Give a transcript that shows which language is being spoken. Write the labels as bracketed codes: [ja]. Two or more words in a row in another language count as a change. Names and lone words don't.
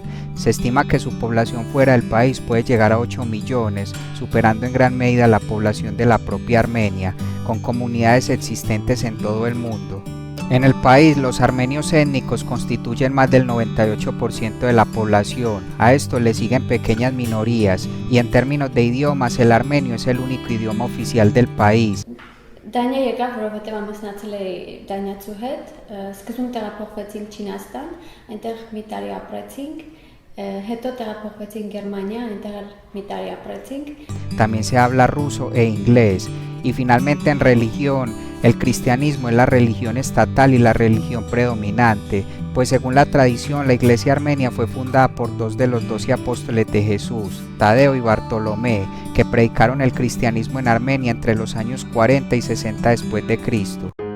[es] Se estima que su población fuera del país puede llegar a 8 millones, superando en gran medida la población de la propia Armenia, con comunidades existentes en todo el mundo. En el país, los armenios étnicos constituyen más del 98% de la población. A esto le siguen pequeñas minorías y en términos de idiomas, el armenio es el único idioma oficial del país. [hy] Դանիա եկավ, որովհետև ամուսնացել էի դանիացու հետ, սկզբում տեղափոխվեցինք Չինաստան, այնտեղ մի տարի ապրեցինք, հետո տեղափոխվեցինք Գերմանիա, այնտեղ էլ մի տարի ապրեցինք. [es] También se habla ruso e inglés. Y finalmente en religión, el cristianismo es la religión estatal y la religión predominante, pues según la tradición la iglesia armenia fue fundada por 2 de los 12 apóstoles de Jesús, Tadeo y Bartolomé, que predicaron el cristianismo en Armenia entre los años 40 y 60 después de Cristo.